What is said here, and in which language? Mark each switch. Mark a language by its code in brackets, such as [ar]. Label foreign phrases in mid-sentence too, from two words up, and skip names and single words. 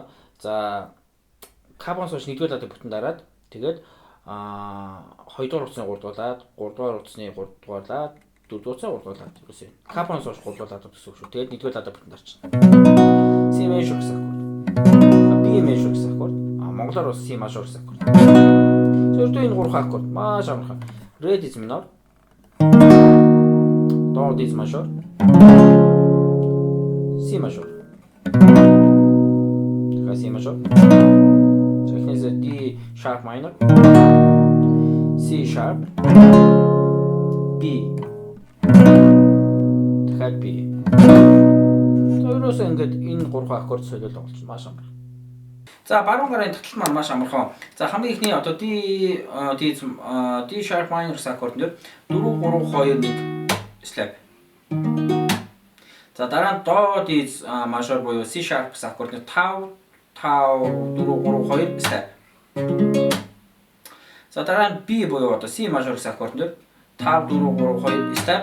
[mn] За capo-ноос хойш 1 дугаар ладыг бүтэн дараад тэгээд 2 дугаар утасны 3 дугаар лад, 3 дугаар утасны 3 дугаар лад, 4 дугаар утасны 3 дугаар лад гэсэн. Capo-ноос хойш 3 дугаар лад гэсэн үг шүү. Тэгээд 1 дугаар ладаа бүтэн дарчихна. [en] C major [mn] гэсэн аккорд. [en] B major [mn] гэсэн аккорд. Монголоор бас [en] C major [mn] гэсэн аккорд. Зөвхөн энэ 3 аккорд маш амархан. [en] Re diез minor, do diез major, C major. C major. За эхнээсээ D sharp minor, C sharp, B. [mn] Тэгэхээр B. Тэрөөс ингээд энэ 3 аккорд солиод болж маш амархан. За баруун гарын татал маань маш амархан. За хамгийн ихний одоо [en] D sharp minor [mn] гэсэн аккорд нэр 4 3 2 1 slap. За дараа нь [en] do diез major [mn] буюу [en] C sharp [mn] гэсэн аккорд нэр 5 4 3 2 slap. За дараа нь B буюу одоо [en] C major [mn] гэсэн аккорд нэр 5 4 3 2 slap.